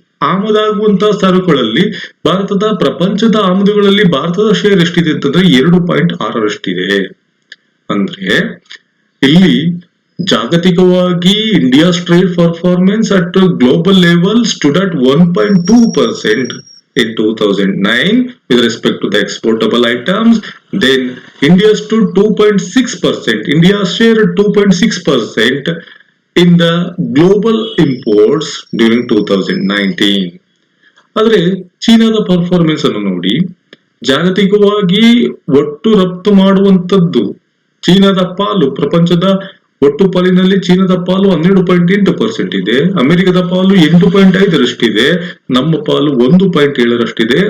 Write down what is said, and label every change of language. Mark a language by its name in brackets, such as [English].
[Kannada] ಆಮದಾಗುವಂತಹ ಸರಕುಗಳಲ್ಲಿ ಭಾರತದ ಪ್ರಪಂಚದ ಆಮದುಗಳಲ್ಲಿ ಭಾರತದ ಶೇರ್ ಎಷ್ಟಿದೆ ಅಂತಂದ್ರೆ 2.6ರಷ್ಟಿದೆ. ಅಂದ್ರೆ ಇಲ್ಲಿ ಜಾಗತಿಕವಾಗಿ [English] India's trade performance at global level stood at 1.2% in 2009 with respect to the exportable items. Then India stood 2.6%. India's share at 2.6% in the global imports during 2019. [Kannada] ಆದ್ರೆ ಚೀನಾದ ಪರ್ಫಾರ್ಮೆನ್ಸ್ ಅನ್ನು ನೋಡಿ, ಜಾಗತಿಕವಾಗಿ ಒಟ್ಟು ರಫ್ತು ಮಾಡುವಂತದ್ದು ಚೀನಾದ ಪಾಲು ಪ್ರಪಂಚದ ಒಟ್ಟು ಪಾಲಿನಲ್ಲಿ ಚೀನಾದ ಪಾಲು 12.8% ಇದೆ. ಅಮೆರಿಕದ ಪಾಲು 8.5ರಷ್ಟಿದೆ. ನಮ್ಮ ಪಾಲು 1.7ರಷ್ಟಿದೆ.